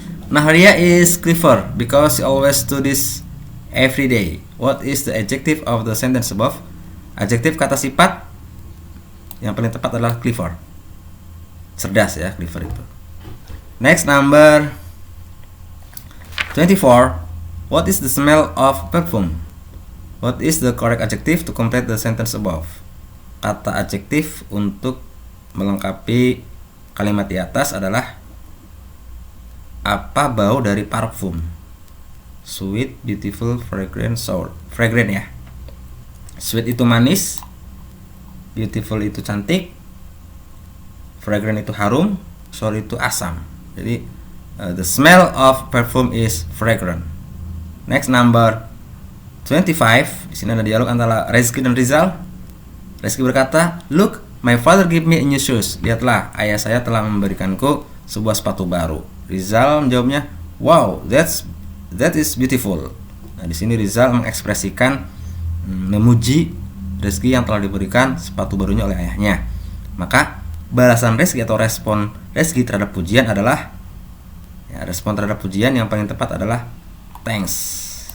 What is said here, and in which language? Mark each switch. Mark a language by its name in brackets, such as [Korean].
[English] Nahria is clever because she always do this every day. What is the adjective of the sentence above? [Indonesian] Adjektif kata sifat yang paling tepat adalah clever. Cerdas ya, clever itu. Next, number 24. [English] What is the smell of perfume? What is the correct adjective to complete the sentence above? [Indonesian] Kata adjektif untuk melengkapi kalimat di atas adalah apa bau dari parfum? [English] Sweet, beautiful, fragrant, sour. Fragrant ya. Sweet itu manis, beautiful itu cantik, [Indonesian] fragrant itu harum, sour itu asam. [English] Jadi the smell of perfume is fragrant. [Indonesian] Next, number 25. Di sini ada dialog antara Rezeki dan Rizal. Rezeki berkata, "Look, my father give me a new shoes." Lihatlah, ayah saya telah memberikanku sebuah sepatu baru. [English] Rizal menjawabnya, "Wow, that is beautiful." [Indonesian] Nah, di sini Rizal mengekspresikan memuji Rezeki yang telah diberikan sepatu barunya oleh ayahnya. Maka balasan Rezeki atau respon Rezeki terhadap pujian adalah respon terhadap pujian yang paling tepat adalah thanks.